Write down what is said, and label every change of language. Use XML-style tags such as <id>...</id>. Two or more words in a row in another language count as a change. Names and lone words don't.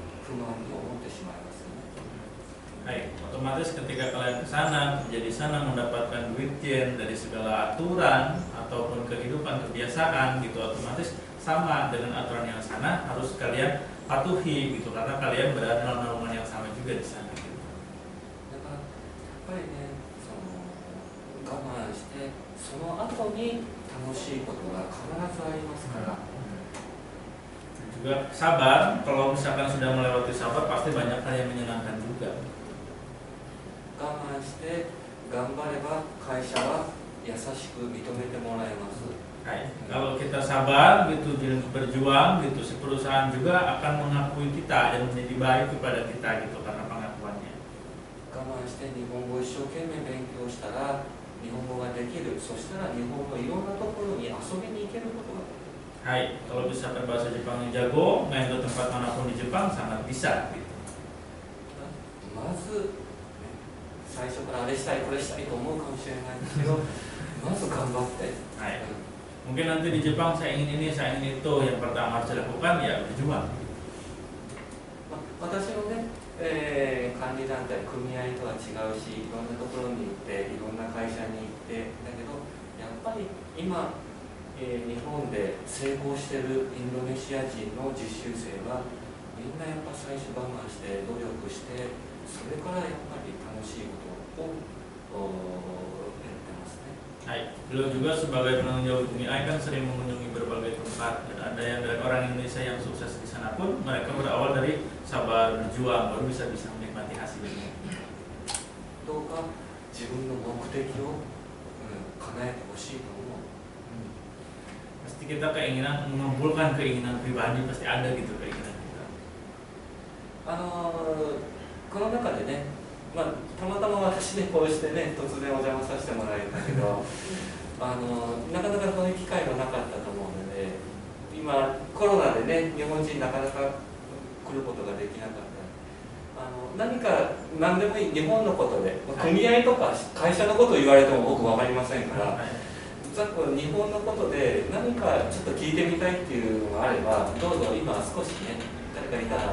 <ja>不満に思ってしまいますよね。</ja> <id>Baik, otomatis ketika kalian ke sana, menjadi sana mendapatkan duit yen dari segala aturan ataupun kehidupan kebiasaan gitu, otomatis sama dengan aturan yang sana harus kalian patuhi gitu karena kalian berada dalam naungan yang sama juga di sana gitu.</id> <ja>だからやっぱりね、その我慢してその後に楽しいことが必ずありますから。</ja> <id>Dan juga sabar, kalau misalkan sudah melewati sabar pasti banyak hal yang menyenangkan juga.</id> <ja>我慢して頑張れば会社は優しく認めてもらえます。</ja> <id>Kalau kita sabar gitu berjuang gitu, si perusahaan juga akan mengakui kita dan menjadi baik kepada kita gitu karena pengakuannya.</id> <ja>我慢して日本語を一生懸命勉強したら日本語ができる。そしたら日本のいろんなところに遊びに行けることができる。</ja> <id>Kalau bisa berbahasa Jepang yang jago, main ke tempat manapun di Jepang sangat bisa gitu.</id> <ja>まず最初からあれしたいこれしたいと思うかもしれないんですけどまず頑張って、</ja> <id>Mungkin nanti di Jepang saya ingin ini, saya ingin itu. Yang pertama harus dilakukan ya berjuang.</id> <ja>私のね、管理団体組合とは違うしいろんなところに行っていろんな会社に行ってだけどやっぱり今、日本で成功しているインドネシア人の実習生はみんなやっぱ最初我慢して努力してそれからやっぱり楽しいことをやってますね。</ja> <id>Beliau juga sebagai penanggung jawab UMI kan sering mengunjungi berbagai tempat dan ada yang dari orang Indonesia yang sukses di sana pun mereka berawal dari sabar berjuang baru bisa menikmati hasilnya.</id> <ja>どうか自分の目的を、叶えてほしいと思う。</ja> <id>Pasti kita keinginan mengumpulkan keinginan pribadi pasti ada gitu keinginan kita.</id> <ja>この中でね、たまたま私ねこうしてね突然お邪魔させてもらえたけどなかなかそういう機会もなかったと思うので今コロナでね日本人なかなか来ることができなかった何か何でもいい日本のことで組合とか会社のことを言われても僕分かりませんから、ざっくり日本のことで何かちょっと聞いてみたいっていうのがあればどうぞ今少しね誰かいたら。</ja>